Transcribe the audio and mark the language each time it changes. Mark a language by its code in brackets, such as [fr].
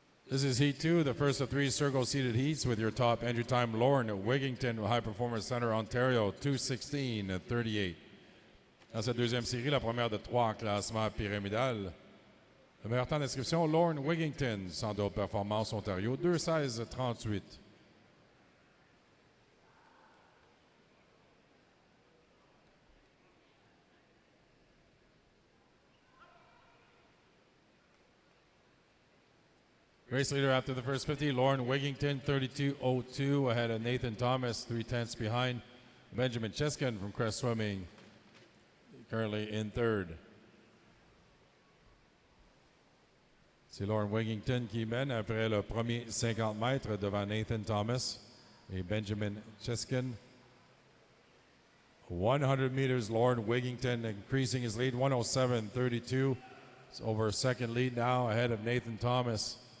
[en] This is Heat 2, the first of 3 circle-seated heats with your top entry time, Lorne Wigington, High Performance Center, Ontario, 2:16.38. [fr] Dans cette deuxième série, la première de 3 en classement pyramidal. Le meilleur temps d'inscription, Lorne Wigington, Centre de haute performance, Ontario, 2:16.38. [en] Race leader after the first 50, Lorne Wigington, 32.02, ahead of Nathan Thomas, 3/10 behind. Benjamin Cheskin from Crest Swimming, currently in third. [fr] C'est Lorne Wigington qui mène après le premier 50 mètres devant Nathan Thomas et Benjamin Cheskin. [en] 100 meters, Lorne Wigington increasing his lead, 1:07.32. It's over a second lead now, ahead of Nathan Thomas.